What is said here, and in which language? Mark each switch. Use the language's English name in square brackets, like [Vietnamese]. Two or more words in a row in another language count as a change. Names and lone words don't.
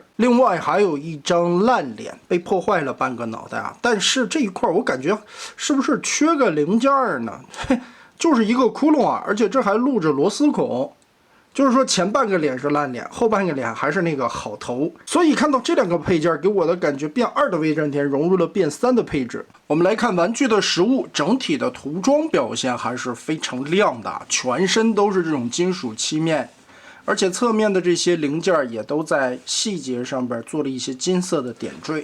[Chinese] 另外還有一張爛臉，被破壞了半個腦袋啊！但是這一塊我感覺是不是缺個零件呢？就是一個窟窿啊，而且這還露着螺絲孔。就是說前半個臉是爛臉，後半個臉還是那個好頭，所以看到這兩個配件，給我的感覺变2的威震天融入了变3的配置。我們來看玩具的實物，整體的涂裝表現還是非常亮的，全身都是這種金屬漆面，而且侧面的這些零件也都在細節上邊做了一些金色的点缀。